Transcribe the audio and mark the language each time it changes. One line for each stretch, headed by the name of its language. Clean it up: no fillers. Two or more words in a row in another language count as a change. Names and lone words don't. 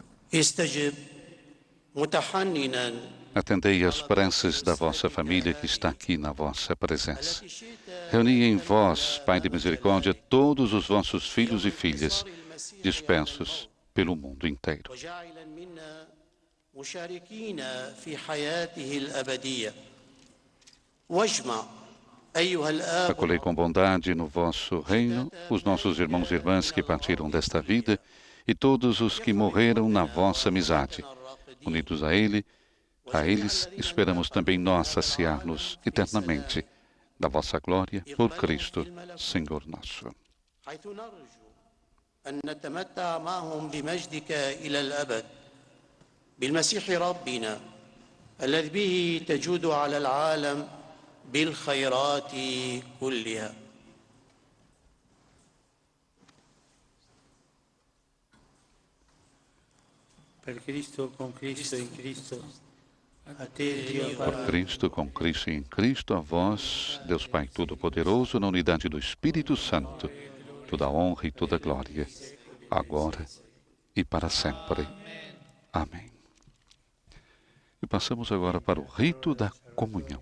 Arabic: استجب متحننا
Portuguese: Atendei as preces da vossa família que está aqui na vossa presença. Reuni em vós, Pai de misericórdia, todos os vossos filhos e filhas, dispersos pelo mundo inteiro.
Arabic: وجعلا منا مشاركين في حياته الأبدية واجمع أيها الآب
Portuguese: Acolhei com bondade no vosso reino os nossos irmãos e irmãs que partiram desta vida e todos os que morreram na vossa amizade. Unidos a eles, esperamos também nós saciar-nos eternamente da vossa glória por Cristo, Senhor nosso.
Arabic: حيث نرجو أن نتمتع معهم بمجدك إلى الأبد بالمسيح ربنا الذي به تجود على العالم بالخيرات كلها.
Italian: Per Cristo, con Cristo, in Cristo, a te Dio
Portuguese: Por Cristo, com Cristo e em Cristo, a vós, Deus Pai Todo-Poderoso, na unidade do Espírito Santo, toda honra e toda glória, agora e para sempre. Amém. E passamos agora para o rito da comunhão.